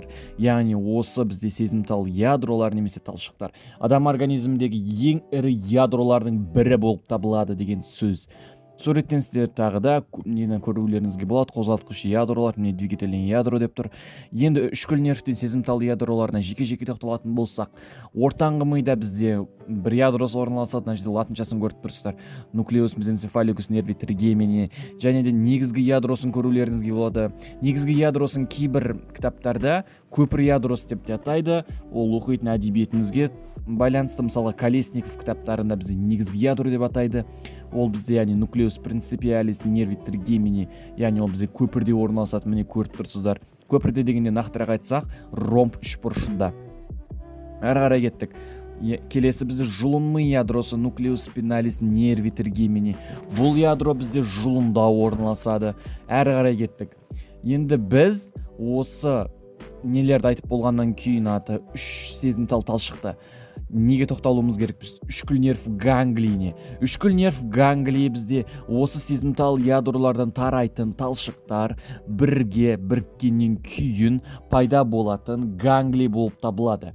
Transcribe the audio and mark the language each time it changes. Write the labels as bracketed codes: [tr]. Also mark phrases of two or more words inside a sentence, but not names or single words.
[kk] Яғни осы бізде сезімтал ядролар немесе талшықтар адам организміндегі ең ірі ядролардың бірі болып табылады деген сөз. Суреттен сіздер тағы да нені көрулеріңізге болады. Қозғалтқыш ядролар, міне [ru] двигательный ядро [kk] деп тұр. Енді үшкіл нервтен сезімтал ядроларына жеке-жеке тоқталатын болсақ, ортаңғы мида бізде бір ядросы орналасады. Мына жерде латыншасын көріп тұрсыздар. [la] Nucleus mesencephalicus nervi trigемини, [kk] және де негізгі ядросын көрулеріңізге болады. Негізгі ядросын кейбір кітаптарда көпір ядросы деп те атайды. Ол оқитын әдебиетіңізге байланысты, мысалы Колесников кітаптарында бізде негізгі ядро деп атайды. Ол бізде яғни [la] nucleus principalis nervi trigемини, [kk] яғни ол бізде көпірде орналасады. Міне көріп тұрсыздар. Көпірде дегенде нақтырақ айтсақ, ромб үшбұрышында. Әрі қарай кеттік. Келесі бізде жұлынмы ядросы [la] nucleus spinalis nervi trigемини. [kk] Бұл ядро бізде жұлында орналасады. Әрі қарай кеттік. Енді біз осы нелерді айтып болғаннан кейін аты үш сезімтал талшықты неге тоқталуымыз керек? Біз үшкіл нерв ганглийіне. Үшкіл нерв ганглийі бізде осы сезімтал ядролардан тарайтын талшықтар біріккеннен кейін пайда болатын ганглий болып табылады.